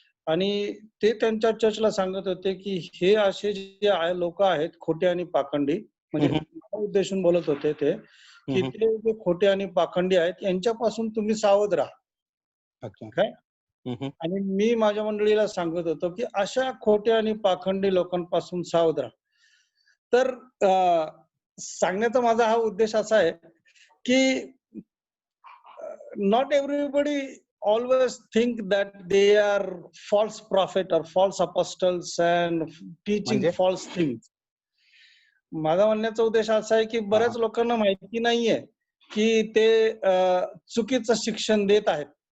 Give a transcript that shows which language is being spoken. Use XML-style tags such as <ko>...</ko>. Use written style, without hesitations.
<mr>आणि ते त्यांच्या चर्चला सांगत होते की हे असे जे लोक आहेत खोटे आणि पाखंडी, म्हणजे मला उद्देशून बोलत होते ते की ते जे खोटे आणि पाखंडी आहेत यांच्यापासून तुम्ही सावध राहा. अच्छा. काय आणि मी माझ्या मंडळीला सांगत होतो की अशा खोट्या आणि पाखंडी लोकांपासून सावध राहा. तर सांगण्याचा माझा हा उद्देश असा आहे की</mr> <en>not everybody always think that they are false prophet or false apostles and teaching</en> <mr>म्हणजे?</mr> <en>false things.</en> <mr>माझा म्हणण्याचा उद्देश असा आहे की बऱ्याच लोकांना माहिती नाहीये की ते चुकीचं शिक्षण देत आहेत.</mr>